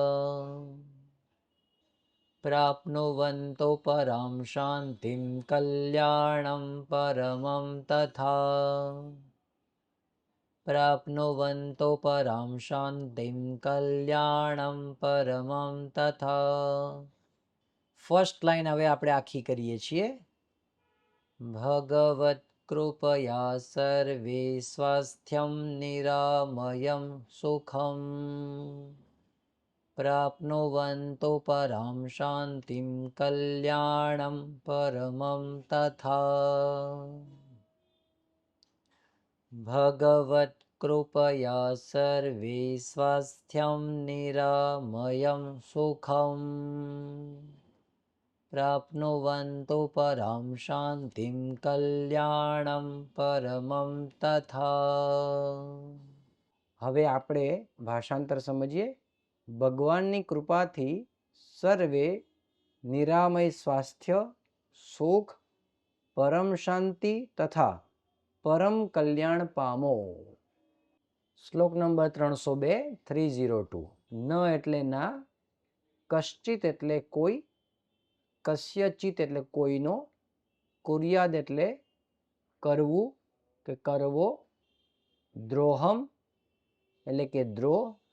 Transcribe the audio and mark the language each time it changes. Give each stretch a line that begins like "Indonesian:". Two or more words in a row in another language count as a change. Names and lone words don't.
Sanskrit: प्राप्नुवन्तु परां शान्तिं कल्याणं परमं तथा प्राप्नुवन्तु परां शान्तिं कल्याणं परमं तथा
English: first line
Gujarati: હવે આપણે આખી કરીએ છીએ
Sanskrit: ભગવત कृपया सर्वे स्वास्थ्यं निरामयं सुखं प्राप्नुवन्तु परां शान्तिं कल्याणं परमं तथा भगवत् कृपया सर्वे स्वास्थ्यं निरामयं सुखं प्राप्नुवन्तु परां शान्तिं कल्याणं परमं तथा
Gujarati: હવે આપણે ભાષાંતર સમજીએ ભગવાનની કૃપાથી સર્વે નિરામય સ્વાસ્થ્ય સુખ પરમ શાંતિ તથા પરમ કલ્યાણ પામો શ્લોક નંબર 302 302 ન એટલે ના કશ્ચિત એટલે કોઈ કસ્યચિત એટલે કોઈનો કુર્યાદ એટલે કરવું કે કરવો દ્રોહમ એટલે કે દ્રોહ